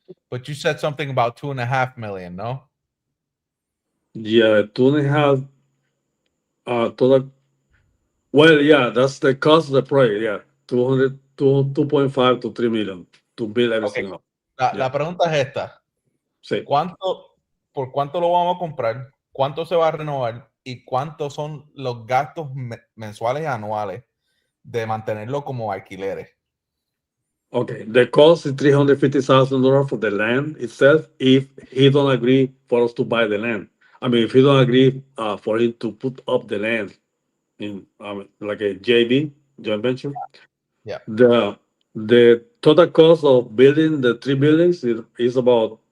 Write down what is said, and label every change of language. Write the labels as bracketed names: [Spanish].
[English] But you said something about 2.5 million, no? Yeah, 2.5 total. Well, yeah, that's the cost of the project. Yeah, 2.5 to 3 million to build everything up. [Spanish] La pregunta es esta. Sí. ¿Por cuánto lo vamos a comprar? ¿Cuánto se va a renovar? ¿Y cuántos son los gastos mensuales y anuales de mantenerlo como alquileres? [English] Okay, the cost is $350,000 for the land itself if he don't agree for us to buy the land. I mean, if he don't agree for him to put up the land in like a JV, joint venture. Yeah. The total cost of building the 3 buildings is about